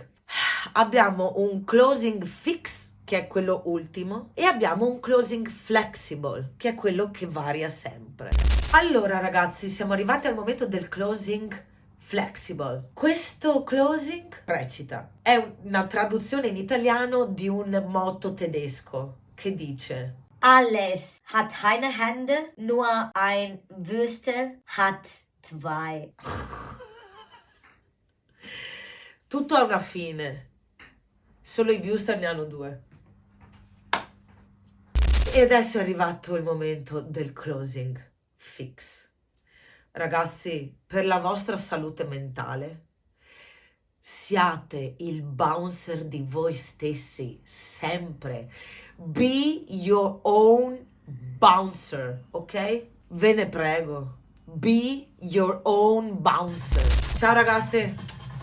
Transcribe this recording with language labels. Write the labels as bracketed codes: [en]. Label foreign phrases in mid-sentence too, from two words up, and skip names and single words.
[it] Abbiamo un [en] closing fix, [it] che è quello ultimo, e abbiamo un [en] closing flexible, [it] che è quello che varia sempre. Allora ragazzi, siamo arrivati al momento del [en] closing flexible. [it] Questo closing recita, è una traduzione in italiano di un motto tedesco che dice: [de] Alles hat eine Hände, nur ein Würstel hat zwei. [it] Tutto ha una fine, solo i Wuster ne hanno due. E adesso è arrivato il momento del [en] closing fix. [it] Ragazzi, per la vostra salute mentale, siate il bouncer di voi stessi, sempre. [en] Be your own bouncer, [it] ok? Ve ne prego. Be your own bouncer. Ciao ragazzi!